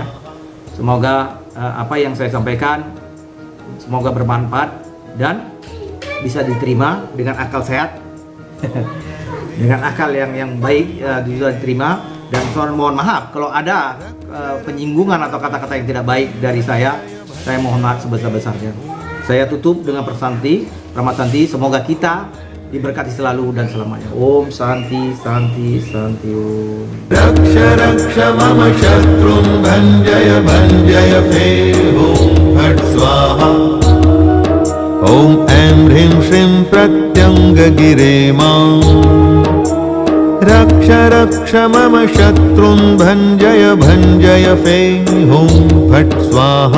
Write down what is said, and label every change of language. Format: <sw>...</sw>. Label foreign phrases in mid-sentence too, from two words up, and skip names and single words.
<id>Semoga apa yang saya sampaikan semoga bermanfaat dan bisa diterima dengan akal sehat, dengan akal yang baik, bisa diterima. Dan mohon maaf kalau ada penyinggungan atau kata-kata yang tidak baik dari saya mohon maaf sebesar-besarnya. Saya tutup dengan persanti, Ramasanti. Semoga kita diberkati selalu dan selamanya.</id> <sa>Om Santi Santi Santi Om. Raksha raksha mama shatrun bhanjaya bhanjaya fe Om Phat Swaha. Om Aim Hrim Shrim Pratyanga Gire Mam. Raksha raksha mama shatrun bhanjaya bhanjaya fe Om Phat Swaha.</sa>